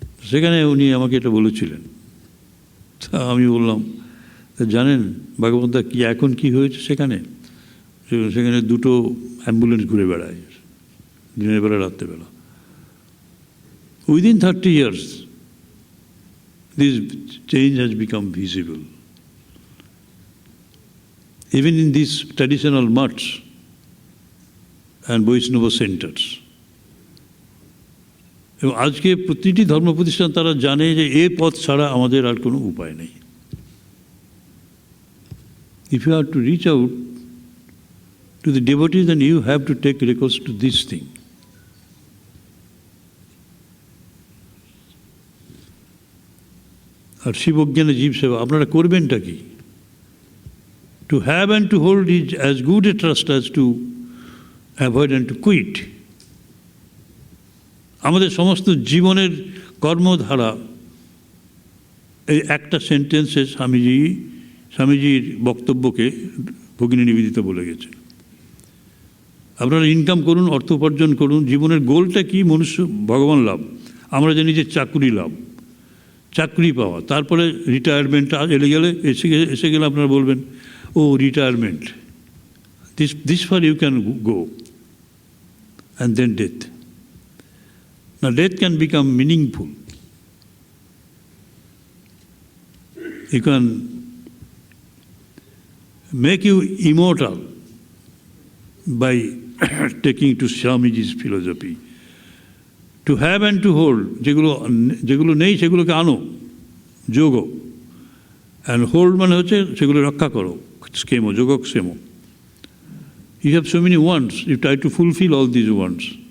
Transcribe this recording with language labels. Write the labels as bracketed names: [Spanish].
[Bangla] সেখানে উনি আমাকে এটা বলেছিলেন। তা আমি বললাম, জানেন ভাগবতদা কি এখন কি হয়েছে সেখানে? সেখানে 2টো অ্যাম্বুলেন্স ঘুরে বেড়ায় দিনের বেলা রাত্রেবেলা। [English] Within 30 years this change has become visible even in these traditional mutts and Vaishnava centers. [Bangla] এবং আজকে প্রতিটি ধর্ম প্রতিষ্ঠান তারা জানে যে এই পথ ছাড়া আমাদের আর কোনো উপায় নেই। [English] If you are to reach out to the devotees, then you have to take recourse to this thing. [Bangla] আর শিবজ্ঞানে জীব সেবা আপনারা করবেনটা কি? [English] To have and to hold is as good a trust as to avoid and to quit. [Bangla] আমাদের সমস্ত জীবনের কর্মধারা এই একটা সেন্টেন্সে স্বামীজির বক্তব্যকে ভগিনী নিবেদিতা বলে গেছে। আপনারা ইনকাম করুন, অর্থ উপার্জন করুন, জীবনের গোলটা কি? মনুষ্য ভগবান লাভ। আমরা জানি যে চাকরি লাভ, চাকরি পাওয়া, তারপরে রিটায়ারমেন্ট এসে গেলে আপনারা বলবেন ও retirement, [English] This far you can go, and then death. Now death can become meaningful. It can make you immortal by taking to Swamiji's philosophy. To have and to hold, [Bangla] যেগুলো নেই সেগুলোকে আনো, যোগ, [English] and hold [Bangla] মানে হচ্ছে সেগুলো রক্ষা করো, স্কেমো, যোগক্ষেমো. [English] You have so many wants, you try to fulfill all these wants.